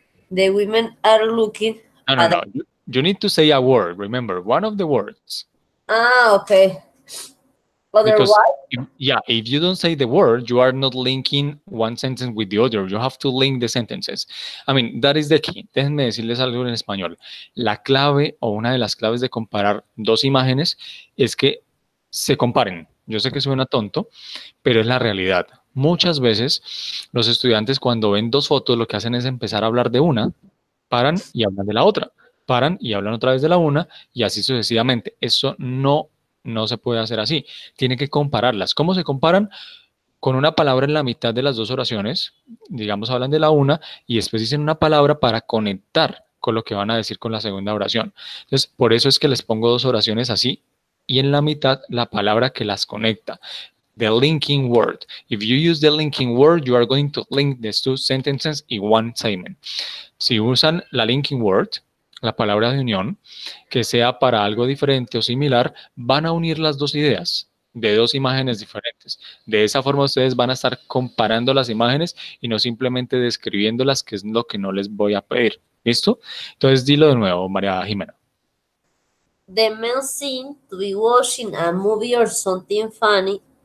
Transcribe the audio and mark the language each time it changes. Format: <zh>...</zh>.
<en>The women are looking No, no, at. no. You need to say a word. Remember, one of the words. Okay. Because, Otherwise, yeah, if you don't say the word, you are not linking one sentence with the other. You have to link the sentences. I mean, that is the key.</en> <es>Déjenme decirles algo en español. La clave o una de las claves de comparar dos imágenes es que se comparen. Yo sé que suena tonto, pero es la realidad. Muchas veces los estudiantes cuando ven dos fotos lo que hacen es empezar a hablar de una, paran y hablan de la otra. paran y hablan otra vez de la una y así sucesivamente. Eso no se puede hacer así. Tiene que compararlas. ¿Cómo se comparan? Con una palabra en la mitad de las dos oraciones, digamos, hablan de la una y después dicen una palabra para conectar con lo que van a decir con la segunda oración. Entonces, por eso es que les pongo dos oraciones así y en la mitad la palabra que las conecta.</es> <en>The linking word. If you use the linking word, you are going to link these two sentences in one statement.</en> <es>Si usan la linking word, la palabra de unión, que sea para algo diferente o similar, van a unir las dos ideas de dos imágenes diferentes. De esa forma ustedes van a estar comparando las imágenes y no simplemente describiéndolas, que es lo que no les voy a pedir. ¿Listo? Entonces dilo de nuevo, María Jimena.</es> <en>The men seem to be watching a movie or something funny.</en>